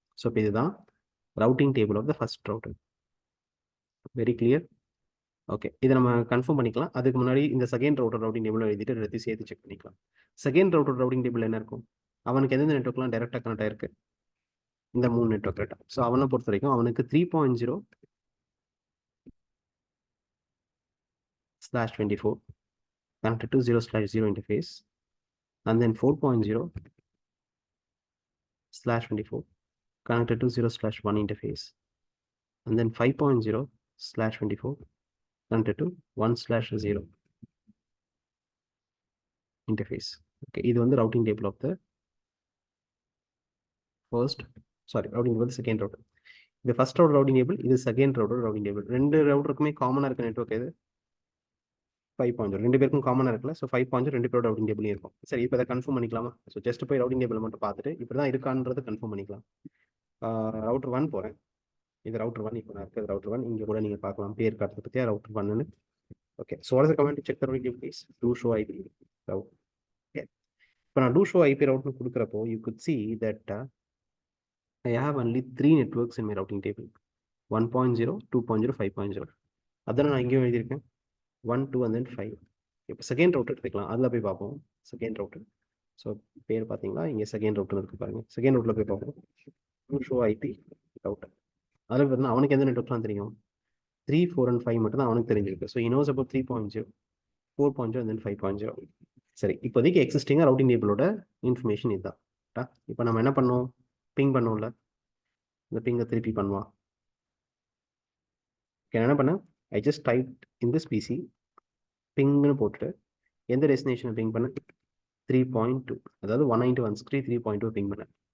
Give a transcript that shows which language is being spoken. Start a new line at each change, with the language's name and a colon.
English: So இப்போ இதுதான் routing table of the first router. Very clear?
Tamil: Okay, இதை நம்ம கன்ஃபார்ம் பண்ணிக்கலாம். அதுக்கு முன்னாடி இந்த செகண்ட் ரவுட்டர் ரவுட்டிங் டேபிள் எழுதிட்டு எல்லாத்தையும் சேர்த்து செக் பண்ணிக்கலாம். செகண்ட் ரவுட்டர் ரவுட்டிங் டேபிள் என்ன இருக்கும், அவனுக்கு எந்தெந்த நெட்ஒர்க்லாம் டேரெக்டாக கனெக்ட் ஆயிருக்கு, இந்த 3 நெட்ஒர்க் கரெக்டாக. ஸோ அவனை பொறுத்த வரைக்கும் அவனுக்கு
English: 3.0/24 connected to 0/0 interface, and then 4.0/24 connected to 0/1 interface, and then 5.0/24 connected to 1/0 interface. Okay, இது வந்து routing table of the routing table of the second router. இது first router routing table, இது second router routing table.
Tamil: ரெண்டு ரவுட்டருக்குமே காமனாக இருக்க network எது, 5.0. ரெண்டு பேருக்கும் காமனாக இருக்குல்ல. ஸோ 5.0 ரெண்டு பேரோட ரவுட்டிங் டேபிளையும் இருக்கும். சரி, இப்போ அதை கன்ஃபார்ம் பண்ணிக்கலாமா? ஸோ ஜஸ்ட் போய் ரவுட்டிங் டேபிள் மட்டும் பார்த்துட்டு இப்படி தான் இருக்கான்றது கன்ஃபார்ம் பண்ணிக்கலாம். ரவுட்டர் 1 போகிறேன். இது ரவுட்டர் 1. இப்போ நான் இருக்கிறது ரவுட்டர் 1. இங்கே கூட நீங்கள் பார்க்கலாம் பேர் காட்டுறது பற்றியா router 1ன்னு.
English: Okay, so what is the command to check the routing table please? do show IP route. ஓகே, இப்போ நான் do show IP routeன்னு கொடுக்குறப்போ you could see that I have only 3 networks in my routing table, 1.0, 2.0, 5.0.
Tamil: அதான் நான் இங்கேயும் எழுதியிருக்கேன் 1, 2 and then 5. இப்போ second router எடுத்துக்கலாம், அதில் போய் பார்ப்போம். செகண்ட் ரவுட்டர், ஸோ பேர் பார்த்தீங்களா இங்கே செகண்ட் ரவுட்டர் இருக்குது பாருங்கள். செகண்ட் ரவுட்டில் போய் பார்ப்போம்.
English: do show IP router.
Tamil: அதில் பார்த்தீங்கன்னா அவனுக்கு எந்த நெட்ஒர்க்லாம் தெரியும், 3, 4 and 5 மட்டும் தான் அவனுக்கு தெரிஞ்சிருக்கு.
English: So he knows about 3.0, 4.0 and then 5.0.
Tamil: சரி, இப்போதைக்கு எக்ஸிஸ்டிங்காக ரவுட்டிங் டேபிளோட இன்ஃபர்மேஷன் இதுதான். இப்போ நம்ம என்ன பண்ணோம், பிங் பண்ணோம்ல, இந்த பிங்கை திருப்பி பண்ணுவான். என்ன பண்ணேன்,
English: I just type in this PC
Tamil: பிங்னு போட்டுட்டு எந்த டெஸ்டினேஷனை பிங் பண்ணேன், 3.2, அதாவது 192.163 3.2 பிங் பண்ணேன்.